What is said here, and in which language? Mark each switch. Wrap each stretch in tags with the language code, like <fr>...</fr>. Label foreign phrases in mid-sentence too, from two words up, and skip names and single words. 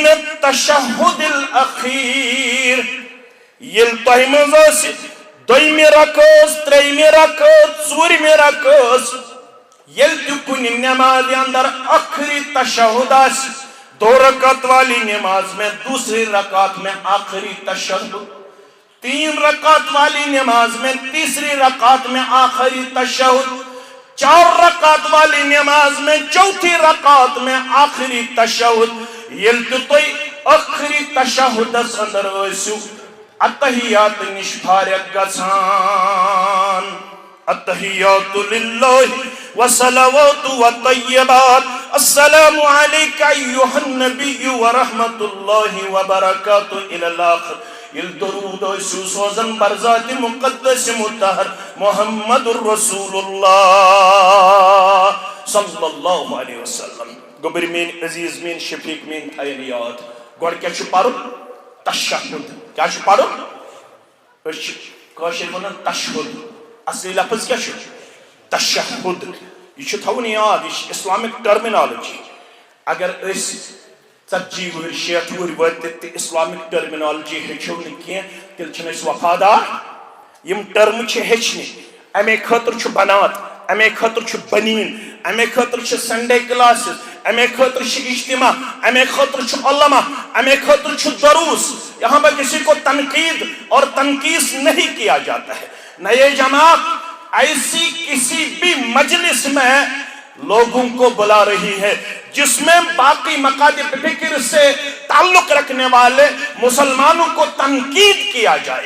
<ar>التشہد الاخیر</ar> <ks>یل تہمز آس دویمہ رکعت تریمہ رکعت ژوٗرمہِ رکعت یل تہ کُنہِ نماز اندر آخری تشہد آس</ks> <ur>دو رکعت والی نماز میں دوسری رکعت میں آخری تشہد تین رکعت والی نماز میں تیسری رکعت میں آخری تشہد چار رکعت والی نماز میں چوتھی رکعت میں آخری تشہد</ur> <ks>یل توئی آخری تشہد اندر ٲسِو اتحیات نش فارغ گژھان</ks> <ar>التحیات للہ وصلوات وطیبات السلام علیکہ ایہا النبی ورحمت اللہ وبرکاتہ الی الاخر</ar> <ks>یل درود ٲسِو سوزن برذات مقدس مطہر محمد الرسول اللہ</ks> <ar>صلی اللہ علیہ وسلم</ar> <ks>گوبر مین عزیز مین شفیق مین تھائن یاد گوڑ کیا چھو پارو تشہد کیا چھو پارو کاشر ونن تشہد اصلی لفظ کیا چھو تشہد یہ چھو تھاون یاد یہ</ks> <en>Islamic terminology</en> <ks>اگر اس ژتجی وہر شیٹھ وہر وٲتِتھ تہِ</ks> <en>Islamic terminology</en> <ks>ہیٚچھو نہٕ کینٛہہ تیٚلہِ چھِنہٕ أسۍ وفادار یِم ٹرمہٕ چھِ ہیٚچھنہِ اَمے خٲطرٕ چھُ بنات اَمے خٲطرٕ چھُ بنیٖن اَمے خٲطرٕ چھِ</ks> <en>Sunday classes</en> <ks>اَمے خٲطرٕ چھِ اجتماع اَمے خٲطرٕ چھُ علما اَمے خٲطرٕ چھُ دروس</ks> <ur>یہاں پر کسی کو تنقید اور تنقیس نہیں کیا جاتا ہے نہ یہ جماعت ایسی کسی بھی مجلس میں لوگوں کو بلا رہی ہے جس میں باقی مقاصد فکر سے تعلق رکھنے والے مسلمانوں کو تنقید کیا جائے</ur>